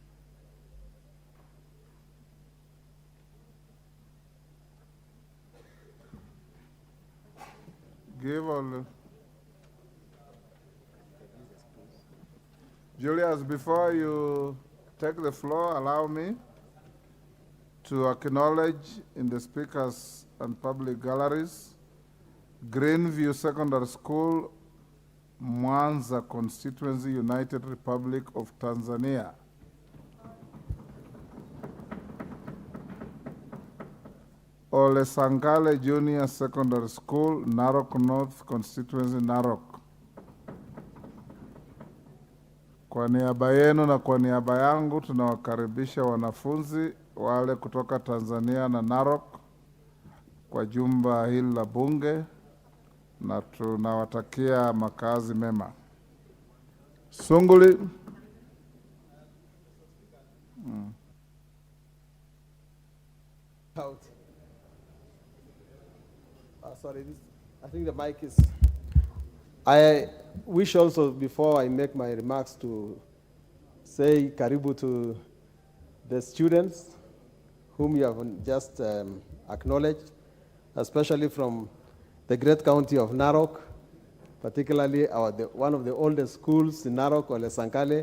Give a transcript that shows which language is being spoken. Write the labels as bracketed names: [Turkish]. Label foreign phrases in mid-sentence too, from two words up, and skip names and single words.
[English] Give all. Julius, before you take the floor, allow me to acknowledge in the speakers and public galleries, Greenview Secondary School, Kwanza Constituency, United Republic of Tanzania. Ole Sankale Junior Secondary School, Narok North Constituency, Narok. [Swahili] Kwa niaba yenu na kwa niaba yangu tunawakaribisha wanafunzi wale kutoka Tanzania na Narok kwa jumba hili la bunge na tunawatakia makazi mema. Sunguli. [English] Out. Sorry, I think the mic is. I wish also, before I make my remarks, to say karibu to the students whom you have just acknowledged, especially from the great county of Narok, particularly one of the oldest schools in Narok, Ole Sankale.